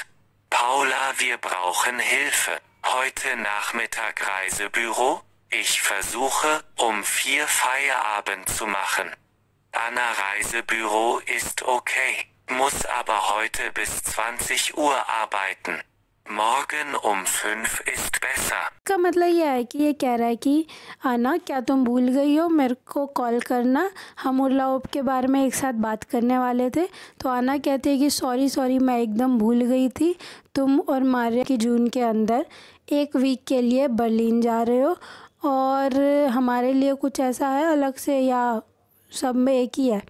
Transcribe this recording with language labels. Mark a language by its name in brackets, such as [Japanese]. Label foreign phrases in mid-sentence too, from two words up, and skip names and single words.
[German] Paula: Wir brauchen Hilfe. Heute Nachmittag Reisebüro? Ich versuche, um 4 Feierabend zu machen. Anna: Reisebüro ist okay, muss aber heute bis 20 Uhr arbeiten. Morgen um 5 ist besser. [Hindi] का मतलब यह है कि ये कह रहा है कि आना, क्या तुम भूल गई हो, मेरे को कॉल करना, हम उर्लाउब के बारे में एक साथ बात करने वाले थे। तो आना कहते हैं कि सॉरी मैं एकदम भूल गई थी, तुम और मारिया की जून के अंदर 1 वीक के लिए बर्लिन जा रहे हो और हमारे लिए कुछ ऐसा है अलग से या सब में एक ही है।